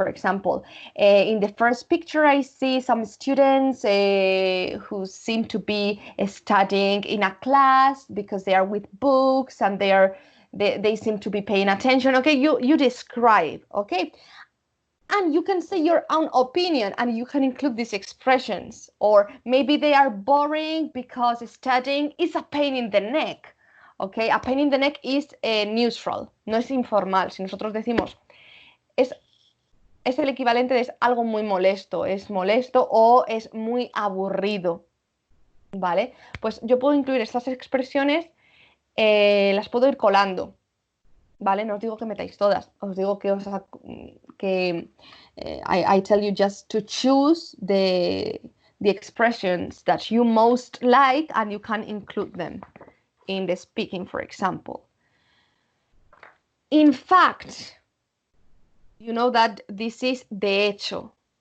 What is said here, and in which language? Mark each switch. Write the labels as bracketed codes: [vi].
[en] For example, in the first picture, I see some students who seem to be studying in a class because they are with books and they seem to be paying attention, okay? You describe, okay? And you can say your own opinion and you can include these expressions. Or maybe they are boring because studying is a pain in the neck. Okay, a pain in the neck is neutral, [es] no es informal. Si nosotros decimos, es el equivalente de es algo muy molesto, es molesto o es muy aburrido, ¿vale? Pues yo puedo incluir estas expresiones las puedo ir colando, ¿vale? No os digo que [en] metáis todas, os digo que I tell you just to choose the expressions that you most like and you can include them in the speaking, for example. In fact, you know that this is [es] de hecho.